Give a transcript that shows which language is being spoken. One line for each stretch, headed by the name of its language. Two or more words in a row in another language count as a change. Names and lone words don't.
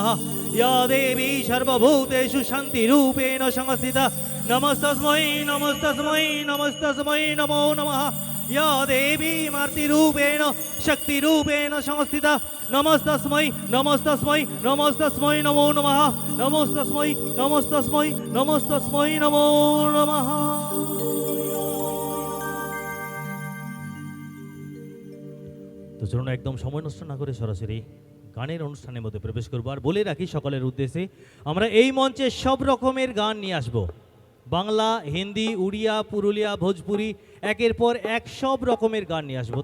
Sanskrit: या देवी सर्वभूतेषु शान्तिरूपेण संस्थिता नमस्तस्मै नमस्तस्मै नमस्तस्मै नमो नमः। या देवी मूर्तिरूपेण शक्तिरूपेण संस्थिता नमस्तस्मै नमस्तस्मै नमस्तस्मै नमो नमः। नमस्तस्मै नमस्तस्मै नमस्तस्मै नमो नमः।
Bangla: তো চলুন একদম সময় নষ্ট না করে সরাসরি গানের অনুষ্ঠানের মধ্যে প্রবেশ করব। আর বলে রাখি সকলের উদ্দেশ্যে, আমরা এই মঞ্চে সব রকমের গান নিয়ে আসব। বাংলা, হিন্দি, উড়িয়া, পুরুলিয়া, ভোজপুরি, একের পর এক সব রকমের গান নিয়ে আসবো।